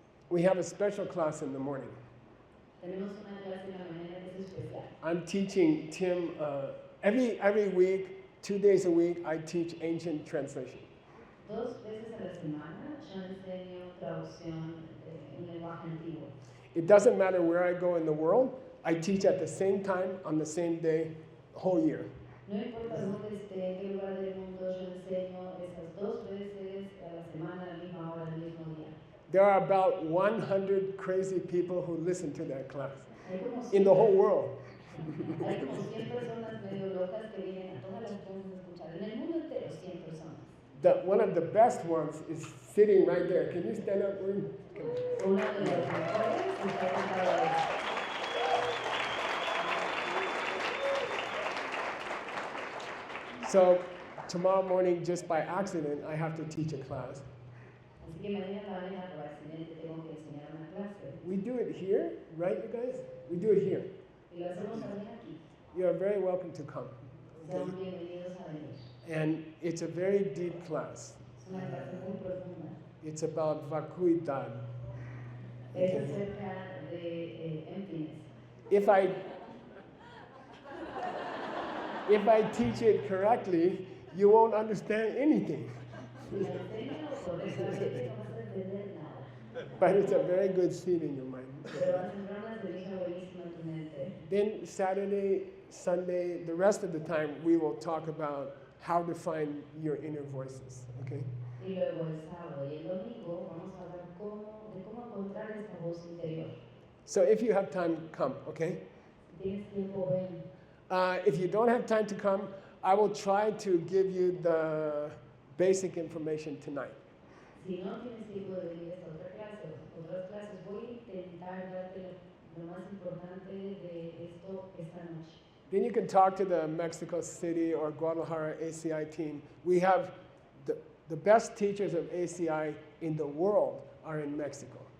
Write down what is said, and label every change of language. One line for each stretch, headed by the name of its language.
English: We have a special class in the morning.
Spanish: Tenemos una clase en la mañana que es especial.
English: I'm teaching Tim every week, 2 days a week, I teach ancient translation.
Spanish: 2 veces a la semana yo enseño traducción en lenguaje antiguo.
English: It doesn't matter where I go in the world, I teach at the same time, on the same day, whole year.
Spanish: No importa dónde esté, en qué lugar del mundo, yo enseño esas 2 veces a la semana, a la misma hora, al mismo día.
English: There are about 100 crazy people who listen to that class
Spanish: Hay como
English: in the
Spanish: 100
English: whole world.
Spanish: Hay como 100 personas medio locas que vienen a todas las clases a escuchar. En el mundo entero, 100 personas.
English: One of the best ones is sitting right there. Can you stand up? Come on.
Spanish: Una de las mejores está sentada ahí.
English: So tomorrow morning, just by accident, I have to teach a class.
Spanish: Así que mañana en la mañana por accidente tengo que enseñar una clase.
English: We do it here, right, you guys? We do it here.
Spanish: Y lo hacemos también aquí.
English: You are very welcome to come.
Spanish: Sean bienvenidos a venir.
English: And it's a very deep class.
Spanish: Es una clase muy profunda.
English: It's about vacuidad.
Spanish: Es acerca de emptiness.
English: If I teach it correctly, you won't understand anything.
Spanish: Si la enseño correctamente, no vas a entender nada.
English: But it's a very good seed in your mind.
Spanish: Pero va a sembrar una semilla buenísima en tu mente.
English: Then Saturday, Sunday, the rest of the time, we will talk about how to find your inner voices, okay?
Spanish: Y luego el sábado y el domingo vamos a hablar de cómo encontrar esta voz interior.
English: So if you have time, come, okay?
Spanish: Si tienes tiempo, ven.
English: If you don't have time to come, I will try to give you the basic information tonight.
Spanish: Si no tienes tiempo de venir a esta otra clase, otras clases, voy a intentar darte lo más importante de esto esta noche.
English: Then you can talk to the Mexico City or Guadalajara ACI team. We have the best teachers of ACI in the world are in Mexico.